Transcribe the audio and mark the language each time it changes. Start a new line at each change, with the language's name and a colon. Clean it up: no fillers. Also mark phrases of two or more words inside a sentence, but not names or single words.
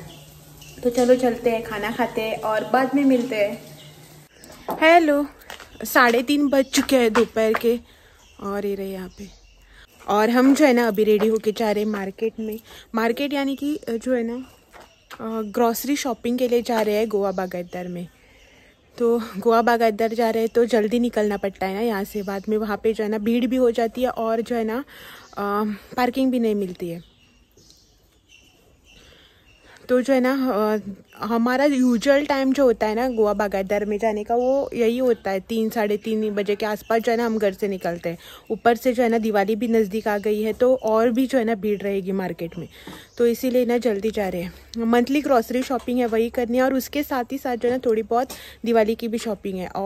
Hindi: तो चलो चलते हैं, खाना खाते हैं और बाद में मिलते हैं। हेलो, 3:30 बज चुके हैं दोपहर के और ये रहे यहाँ पे। और हम जो है ना अभी रेडी होके जा रहे हैं मार्केट में। मार्केट यानी कि जो है ना
English: grocery shopping
Hindi: के लिए जा रहे हैं गोवा बागायतदार में। तो गोवा बागायतदार जा रहे हैं तो जल्दी निकलना पड़ता है ना यहाँ से, बाद में वहाँ पे जो है ना भीड़ भी हो जाती है और जो है ना पार्किंग भी नहीं मिलती है। तो जो है ना हमारा यूजुअल टाइम जो होता है ना गोवा बागायतदार में जाने का वो यही होता है, 3-3:30 बजे के आसपास जो है ना हम घर से निकलते हैं। ऊपर से जो है ना दिवाली भी नज़दीक आ गई है तो और भी जो है ना भीड़ रहेगी मार्केट में, तो इसीलिए ना जल्दी जा रहे हैं।
English: monthly grocery shopping
Hindi: है वही करनी है और उसके साथ ही साथ जो है ना थोड़ी बहुत दिवाली की भी शॉपिंग है।